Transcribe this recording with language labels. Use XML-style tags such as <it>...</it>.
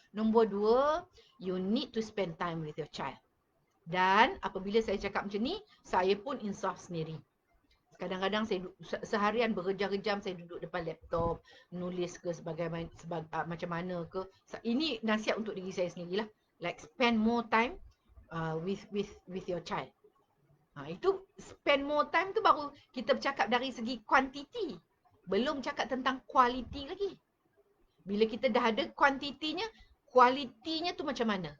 <en>Nombor 2, you need to spend time with your child.</en> <ms>Dan apabila saya cakap macam ni, saya pun insaf sendiri. Kadang-kadang saya seharian berjam-jam saya duduk depan laptop, nulis ke macam mana ke. Ini nasihat untuk diri saya sendirilah.</ms> <en>Like spend more time with your child.</en> <ms>Itu</ms> <en>spend more time</en> <ms>tu baru kita bercakap dari segi kuantiti. Belum cakap tentang kualiti lagi. Bila kita dah ada kuantitinya, kualitinya tu macam mana?</ms>